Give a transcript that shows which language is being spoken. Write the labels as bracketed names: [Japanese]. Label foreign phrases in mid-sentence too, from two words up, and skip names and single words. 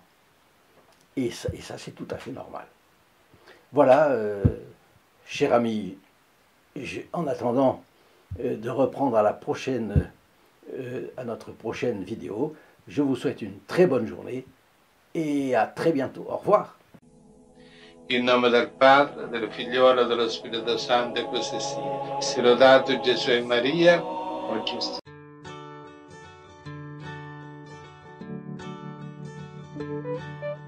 [French] Et ça c'est tout à fait normal. Voilà, cher ami, en attendant de reprendre à notre prochaine vidéo, je vous souhaite une très bonne journée et à très bientôt. Au revoir. [Italian] In nome del Padre, del Figliolo e dello Spirito Santo, e così sia. Sia lodato Gesù e Maria, oggi e sempre.